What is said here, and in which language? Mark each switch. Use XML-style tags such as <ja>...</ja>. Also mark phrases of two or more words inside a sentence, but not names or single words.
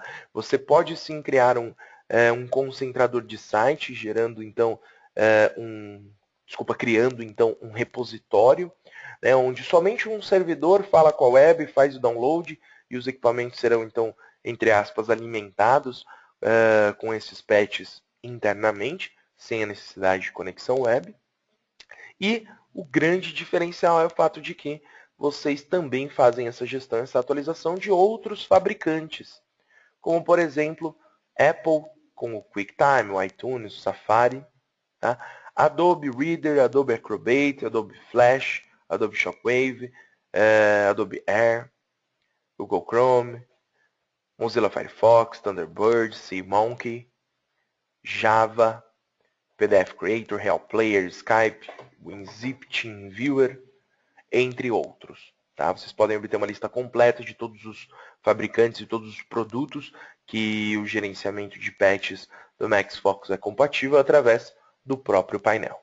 <pt>Você pode sim criar um concentrador de site, gerando então criando então um repositório, né, onde somente um servidor fala com a web, faz o download e os equipamentos serão então, entre aspas, alimentados com esses patches internamente, sem a necessidade de conexão web. E o grande diferencial é o fato de que vocês também fazem essa gestão, essa atualização de outros fabricantes, como por exemplo, Apple com o QuickTime, o iTunes, o Safari, tá? Adobe Reader, Adobe Acrobat, Adobe Flash, Adobe Shockwave, Adobe Air, Google Chrome, Mozilla Firefox, Thunderbird, SeaMonkey, Java, PDF Creator, Real Player, Skype, WinZip, TeamViewer, entre outros. Tá? Vocês podem obter uma lista completa de todos os fabricantes e todos os produtos que o gerenciamento de patches do MaxFocus é compatível através do próprio painel.</pt>